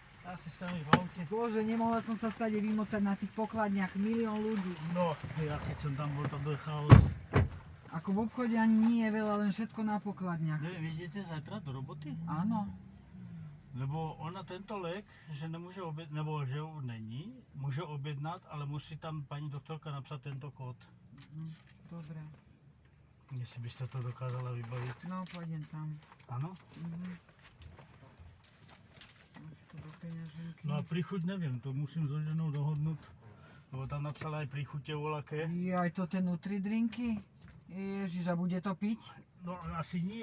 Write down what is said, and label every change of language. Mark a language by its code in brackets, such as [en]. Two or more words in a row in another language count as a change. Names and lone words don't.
[sk] Asi sa mi v aute. Bože, nemohla som sa stade vymotať na tých pokladniach, milión ľudí. No, ja keď som tam bol, to bol chaos. Ako v obchode ani nie je veľa, len všetko na pokladniach. Neviem, idete zajtra do roboty? Áno. [cs] Lebo ona tento lék, že nemůže objednat, nebo že už není, může objednat, ale musí tam paní doktorka napsat tento kód. [sk] Dobre. [cs] Jestli byste to dokázala vybavit. No, [sk] pôjdem tam. [cs] Ano? [sk] Asi to do peňaženky. No a príchuť neviem, to musím so ženou dohodnúť. Lebo tam napsala aj príchute volaké. Aj to tie nutridrinky? Ježiš, a bude to piť? No asi nie.